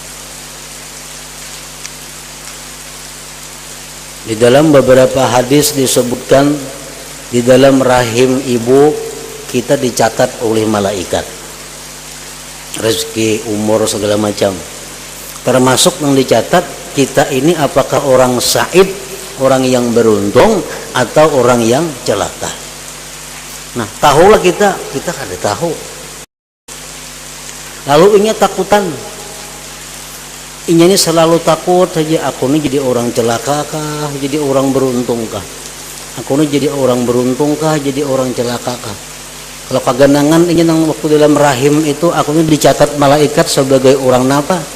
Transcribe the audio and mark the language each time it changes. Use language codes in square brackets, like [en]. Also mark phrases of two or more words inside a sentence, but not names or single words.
[id] Di dalam beberapa hadis disebutkan di dalam rahim ibu kita dicatat oleh malaikat. Rezeki, umur, segala macam. Termasuk yang dicatat kita ini apakah orang sa'id, orang yang beruntung atau orang yang celaka. [bjn] Nah, tahulah kita kada tahu. Lalu inya takutan. Inya ini selalu takut saja, aku ini jadi orang celaka kah, jadi orang beruntung kah? Aku ini jadi orang beruntung kah, jadi orang celaka kah? Kalau kaganangan inya nang waktu dalam rahim itu aku ini dicatat malaikat sebagai orang napa?